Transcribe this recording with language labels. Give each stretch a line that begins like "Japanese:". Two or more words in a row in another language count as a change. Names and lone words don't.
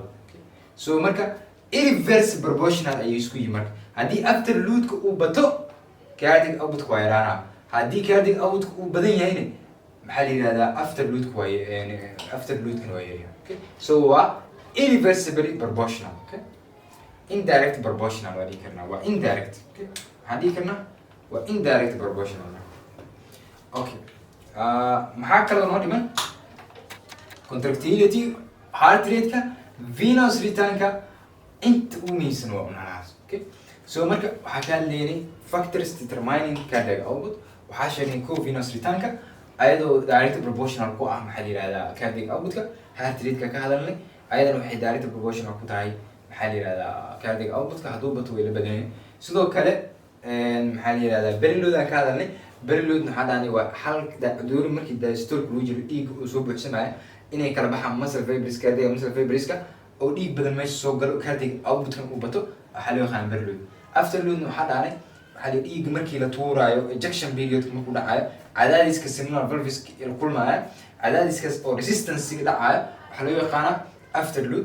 Somali: So marka
English: inverse proportional
Somali: ayay isku yihiin marka haddii afterload-ka uu bato
English: cardiac output
Somali: waa yaraanaa haddii
English: cardiac output
Somali: uu badan yahayna maxaa la yidhahdaa afterload-ka waa afterload-kana waa yaryahay. Okay, so waa
English: irreversibly proportional.
Somali: Okay,
English: indirect proportional
Somali: waa dhihi karnaa waa indirect. Okay, waxaan dhihi karnaa waa
English: indirect proportional.
Somali: Okay, maxaa kaloo noo dhiman contractility,
English: heart rate-ka, venous return-ka
Somali: inta ugu muhiimsan waa unanaas. Okay, so marka waxaa ka hadlaynay
English: factors determining cardiac output
Somali: waxaa sheegnay ko
English: venous return-ka
Somali: ayadoo
English: direct proportional
Somali: ku ah maxaa la yidhahdaa
English: cardiac output-ka. Heart rate-ka
Somali: ka hadalnay ayadana waxay
English: direct proportional
Somali: ku tahay maxaa la yidhahdaa
English: cardiac output-ka
Somali: hadduu bato way la badanyahay. Sidoo kale maxaa la yidhahdaa preload-aan ka hadalnay preload maxaa dhahnay waa halka during markii diastole-ka lagu jiro dhiigga uu soo buuxsamaya inay kala baxaan
English: muscle fibers cardiac muscle fiberska
Somali: oo dhiig badan meesha soo galo
English: cardiac output-kan
Somali: uu bato waxaa loo yaqaan preload. Afterload waxaa dhahnay waxaa la dhiigga markii la tuuraayo
English: ejection period-ka
Somali: markuu dhacayo cadaadiska
English: seminal valveska
Somali: la kulmaya cadaadiskaas oo resistance-ga dhacayo waxaa loo yaqaanaa afterload.